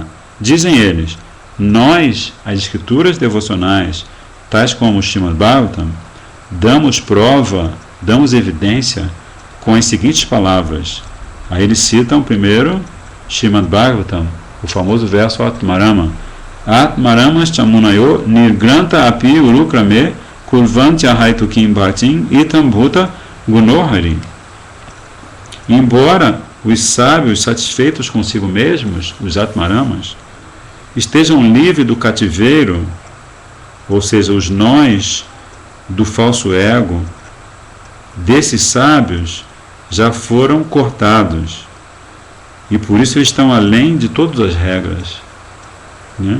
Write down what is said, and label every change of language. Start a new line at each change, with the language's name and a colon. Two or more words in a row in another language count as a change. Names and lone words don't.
Portuguese: Dizem eles, nós, as escrituras devocionais, tais como o Srimad Bhagavatam, damos prova, damos evidência com as seguintes palavras. Aí eles citam primeiro Srimad Bhagavatam, o famoso verso Atmarama.
Sanskrit: आत्मारामस् चमुनयो निर्ग्रन्त अपि उरुक्रमे कुर्वन्त्य हैतुकीम् भतिम् इतम् भूत गुणोहरि.
Portuguese: Embora os sábios satisfeitos consigo mesmos, os Atmaramas, estejam livres do cativeiro, ou seja, os nós do falso ego, desses sábios já foram cortados e por isso eles estão além de todas as regras, né?